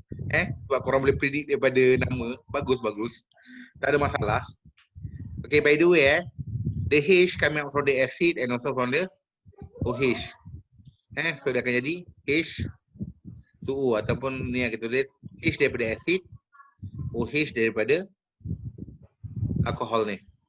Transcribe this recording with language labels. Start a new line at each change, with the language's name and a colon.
Malay: Sebab korang boleh predict daripada nama. Bagus. Tak ada masalah.
English: Okay, by the way the H coming out from the acid and also from the OH.
Malay: So dia akan jadi H2O ataupun ni yang kita tulis H daripada acid, OH daripada alkohol ni.